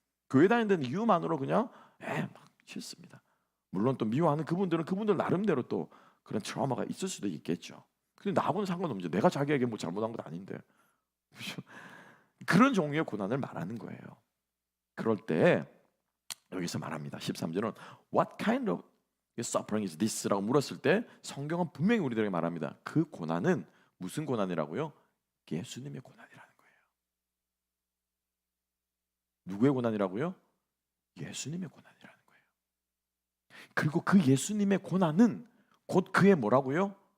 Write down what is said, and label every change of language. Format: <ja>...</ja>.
<ko>교회 다니는 이유만으로 그냥 막 싫습니다. 물론 또 미워하는 그분들 나름대로 또 그런 트라우마가 있을 수도 있겠죠. 근데 나하고는 상관없죠. 내가 자기에게 뭐 잘못한 건 아닌데. 그렇죠? 그런 종류의 고난을 말하는 거예요. 그럴 때 여기서 말합니다. 13절은</ko> <en>What kind of suffering is this?</en> <ko>라고 물었을 때 성경은 분명히 우리들에게 말합니다. 그 고난은 무슨 고난이라고요? 예수님의 고난이라는 거예요. 누구의 고난이라고요? 예수님의 고난이라는 거예요. 그리고 그 예수님의 고난은 곧 그의 뭐라고요?</ko>